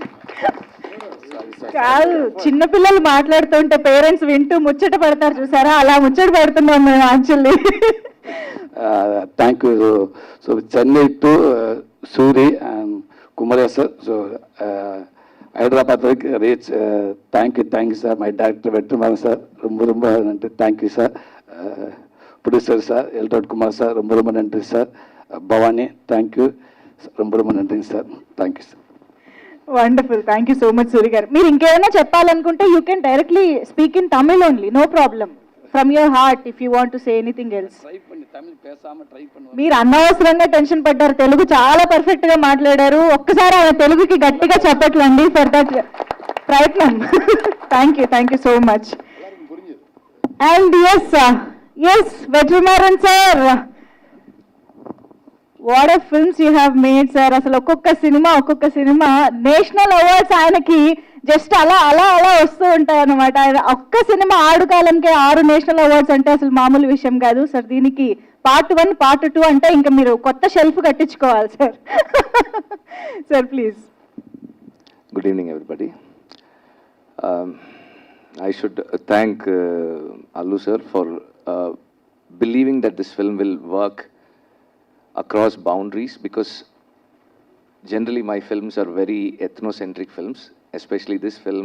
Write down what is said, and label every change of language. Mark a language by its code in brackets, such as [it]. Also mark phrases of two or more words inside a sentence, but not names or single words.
[te] కాదు, చిన్నపిల్లలు మాట్లాడుతుంటే పేరెంట్స్ వింటూ ముచ్చట పడతారు చూసారా, అలా ముచ్చట పడుతున్నాం మేము యాక్చువల్లీ. [en] Thank you. So Chennai to Suri and Kumar sir. So Hyderabad వరకు రీచ్. Thank you sir. My director Vetrimaaran sir, [ta] ரொம்ப நன்றி. [en] Thank you sir. Producer sir Eltod Kumar sir, [ta] ரொம்ப நன்றி సార్. [en] Bhavani, thank you, [ta] ரொம்ப நன்றி సార్. [en] Thank you sir. Wonderful. Thank you so much Suri garu. [te] మీరు ఇంకేమైనా చెప్పాలనుకుంటే [en] You can directly speak in Tamil only, no problem. From your heart if you want to say anything else. [te] మీరు అనవసరంగా టెన్షన్ పడ్డారు, తెలుగు చాలా పర్ఫెక్ట్ గా మాట్లాడారు. ఒక్కసారి ఆయన తెలుగుకి గట్టిగా చెప్పట్లండి [en] for that [te] ప్రయత్నం. [en] Thank you so much. And yes Vetrimaaran sir, What are films you have made sir. [te] అసలు ఒక్కొక్క సినిమా [en] National Awards [te] ఆయనకి జస్ట్ అలా వస్తూ ఉంటాయి అన్నమాట. ఆయన ఒక్క సినిమా ఆడుకాలంకే 6 [en] National Awards [te] అంటే అసలు మామూలు విషయం కాదు సార్. దీనికి [en] Part 1, Part 2 [te] అంటే ఇంకా మీరు కొత్త షెల్ఫ్ కట్టించుకోవాలి సార్. [en] Sir please. Good evening, everybody. I should thank Allu sir for believing that this film will work across boundaries, because generally my films are very ethnocentric films, especially this film.